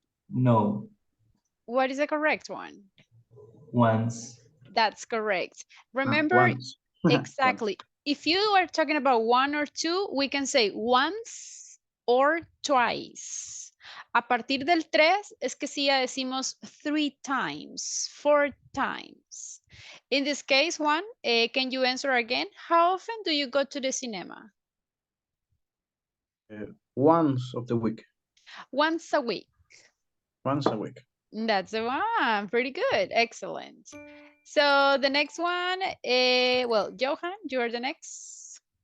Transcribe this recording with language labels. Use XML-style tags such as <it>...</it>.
<en>No. What is the correct one? Once. That's correct. Remember, Once. exactly. If you are talking about one or two, we can say once or twice.</en> <es>A partir del tres es que sí ya decimos</es> <en>3 times, 4 times. In this case, Juan, can you answer again? How often do you go to the cinema? Once of the week. Once a week. Once a week. That's the one. Pretty good. Excellent. So the next one, well, Johan, you are the next.</en>